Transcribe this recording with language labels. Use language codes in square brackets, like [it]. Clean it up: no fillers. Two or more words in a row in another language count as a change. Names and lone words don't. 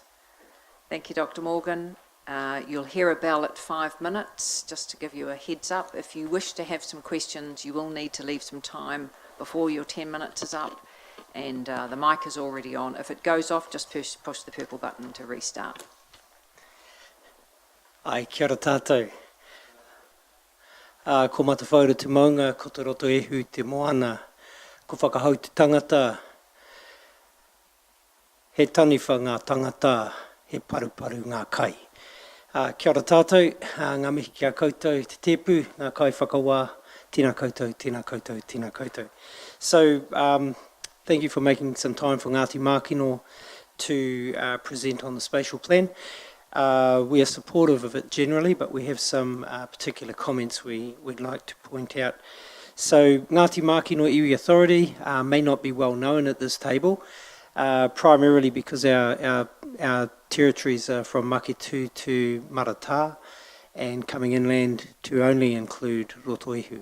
[en] Thank you, Dr. Morgan. You'll hear a bell at 5 minutes, just to give you a heads up. If you wish to have some questions, you will need to leave some time before your 10 minutes is up. And the mic is already on. If it goes off, just push the purple button to restart. [mi] Ai, kia ora tātou. Ko matawhaura te maunga, ko te roto ehu te moana, ko whakahau te tangata, he taniwha ngā tangata, he paruparu ngā kai. Kia ora tātou, ngā mihi kia koutou, te tepu, ngā kai whakawā, tēnā koutou, tēnā koutou, tēnā koutou. [en] So, thank you for making some time for Ngāti Mākino to present on the spatial plan. We are supportive of it generally, but we have some particular comments we'd like to point out. So, Ngāti Mākino Iwi Authority may not be well known at this table, primarily because our territories are from Maketu to Marata, and coming inland to only include Rotorua.